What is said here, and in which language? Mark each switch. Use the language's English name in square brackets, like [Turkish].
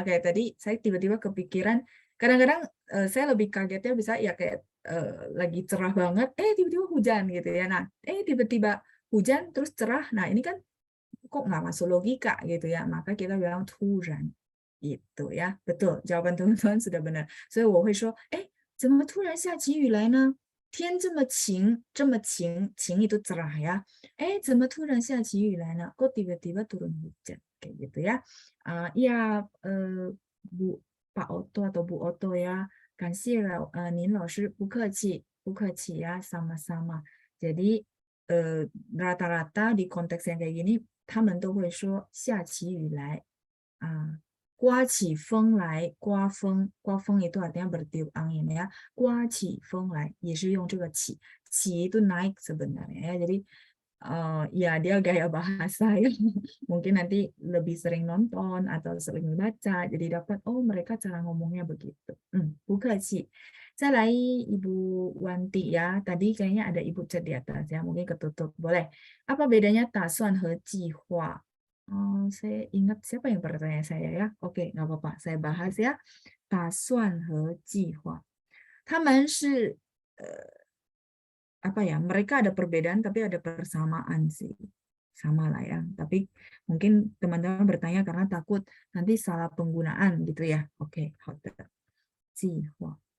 [Indonesian] Kayak tadi saya tiba-tiba kepikiran, kadang-kadang saya lebih kagetnya bisa ya kayak lagi cerah banget, tiba-tiba hujan gitu ya. Nah, tiba-tiba hujan terus cerah. Nah, ini kan kok nggak masuk logika gitu ya. Maka kita bilang 突然. Itu ya, betul. Jawaban teman-teman sudah benar. [Chinese] 所以我会说，怎么突然下起雨来呢？天这么晴，这么晴 [Indonesian] itu cerah ya. [Chinese] 怎么突然下起雨来呢? [Indonesian] Kok tiba-tiba turun hujan? Kayak gitu ya. Iya, Bu Pak Oto atau Bu Oto ya. [Chinese] 感谢您老师，不客气ya, [Indonesian] sama-sama. Jadi rata-rata di konteks yang kayak gini, [Chinese] 他们都会说下起雨来. 刮起风来，刮风 [Indonesian] itu artinya bertiup angin ya. [Chinese] 刮起风来 也是用这个起 [Indonesian] itu naik sebenarnya ya. Jadi ya dia gaya bahasa ya. Mungkin nanti lebih sering nonton atau sering baca, jadi dapat mereka cara ngomongnya begitu. Bukaci. 再来Ibu Wanti ya. Tadi kayaknya ada Ibu chat di atas ya, mungkin ketutup. Boleh. Apa bedanya 打算和计划? Saya ingat siapa yang bertanya saya ya. Oke, nggak apa-apa. Saya bahas ya. 打算和计划. [Chinese] 他们是 [Indonesian] apa ya? Mereka ada perbedaan tapi ada persamaan sih. Sama lah ya. Tapi mungkin teman-teman bertanya karena takut nanti salah penggunaan gitu ya. Oke, [Chinese] 好的. [Indonesian] 计划.